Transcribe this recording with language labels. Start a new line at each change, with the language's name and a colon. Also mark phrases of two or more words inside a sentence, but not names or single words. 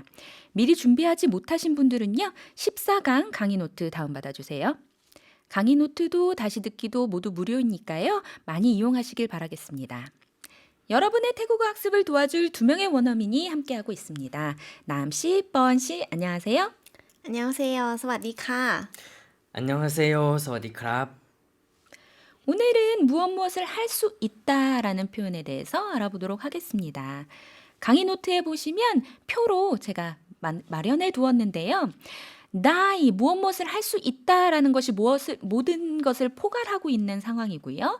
Korean: 미리 준비하지 못하신 분들은요. 14강 강의 노트 다운받아 주세요. 강의 노트도 다시 듣기도 모두 무료이니까요. 많이 이용하시길 바라겠습니다. 여러분의 태국어 학습을 도와줄 두 명의 원어민이 함께하고 있습니다. 남씨, 뻔씨, 안녕하세요. 안녕하세요.
Thai: สวัสดีค่ะ
Korean: 안녕하세요.
Thai: สวัสดีครับ.
Korean: 오늘은 무엇무엇을 할 수 있다라는 표현에 대해서 알아보도록 하겠습니다. 강의 노트에 보시면 표로 제가 마련해 두었는데요. 나이 무엇무엇을 할 수 있다라는 것이 모든 것을 포괄하고 있는 상황이고요.